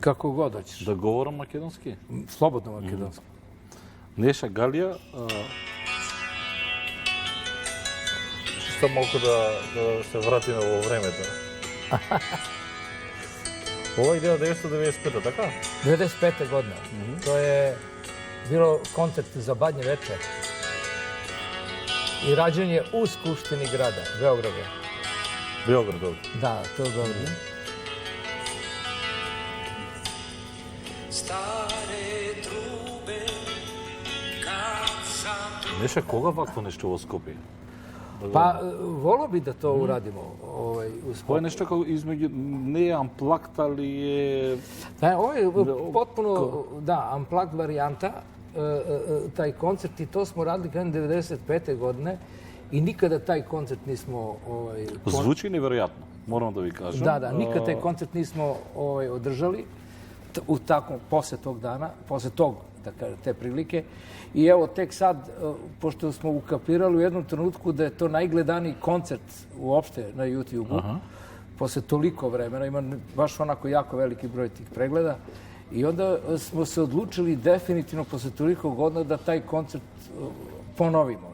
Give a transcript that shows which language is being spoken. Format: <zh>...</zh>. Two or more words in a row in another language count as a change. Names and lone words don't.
<sr>Kako god hoćeš.</sr> <mk>Да говорам македонски?</mk> <sr>Slobodno makedonski.</sr> <mk>Неша Галија, што малку да се вратиме во времето. Ова е 1995, така? 95.</mk> <sr>godina. To je bilo koncert za Badnje veče i rađenje u Skupštini grada, Beograda. Beograd ovde. Da, to je dobro. Stare trube kad sam</sr> <mk>Неша, кога вакво нешто во Скопје?</mk> <sr>Pa, volio bi da to uradimo u</sr> <mk>Ова е</mk> <sr>Skopju.</sr> <mk>нешто како измеѓу не е амплакт, али е...</mk> <sr>Ovo je potpuno, da, unplugged varijanta, taj koncert, i to smo radili krajem 95. godine i nikada taj koncert nismo...</sr> <mk>Звучи неверојатно, морам да ви кажам.</mk> <sr>Da, nikad taj koncert nismo održali u takvom, posle tog dana, posle tog, da kažem, te prilike. I evo, tek sad, pošto smo ukapirali u jednom trenutku da je to najgledaniji koncert uopšte na YouTube-u, posle toliko vremena, ima baš onako jako veliki broj tih pregleda, i onda smo se odlučili definitivno posle toliko godina da taj koncert ponovimo.</sr>